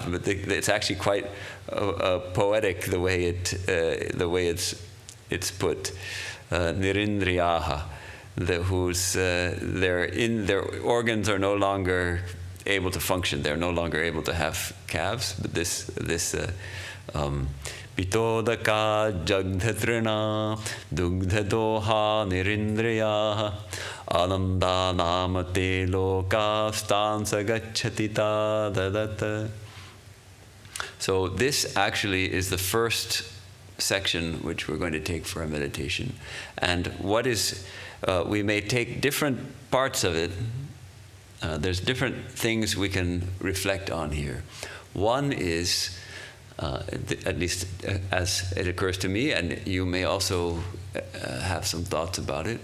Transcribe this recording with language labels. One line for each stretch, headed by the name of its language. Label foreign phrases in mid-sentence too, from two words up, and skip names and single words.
English: But it's actually quite poetic the way it's put. Nirindriyaha, whose their organs are no longer able to function. They're no longer able to have calves. But this
Sanskrit: pitodaka jagdhatrina dugdhadoha nirindriyaha ananda namate loka stansa gachatita dadata.
English: So this actually is the first section which we're going to take for our meditation. And what is, we may take different parts of it. There's different things we can reflect on here. One is, at least as it occurs to me, and you may also have some thoughts about it.